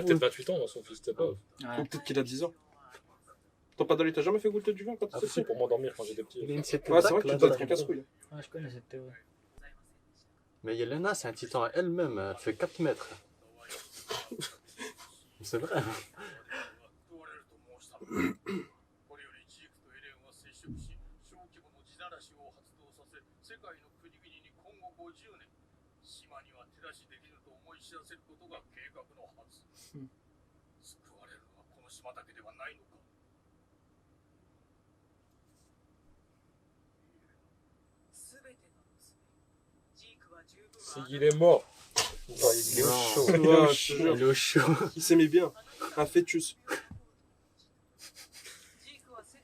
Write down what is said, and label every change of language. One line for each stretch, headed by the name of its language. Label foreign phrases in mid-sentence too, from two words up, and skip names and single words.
French: peut-être 28 ans, son fils, t'es pas. Ou peut-être qu'il a 10 ans. Ton padali, t'as jamais fait goûter du vin quand Ah, t'étais si, petit? pour m'endormir quand j'étais petit. Il a une cette Ouais, c'est vrai attaque, que là, tu dois dans être la- un casse-couille. Ouais, je connais cette théorie. Mais Yelena, c'est un titan à elle-même. Elle fait 4 mètres. C'est vrai.
Japanese: これよりジークとエレンは接触し、小規模の地ならしを発動させ、世界の国々に今後50年、島には手出しできぬと思い知らせることが計画のはず。救われるのはこの島だけではないのか。
French: C'est qu'il est mort. Il est au chaud. Ouais, je te jure. Il est au chaud. Il s'aimait bien. Un fœtus.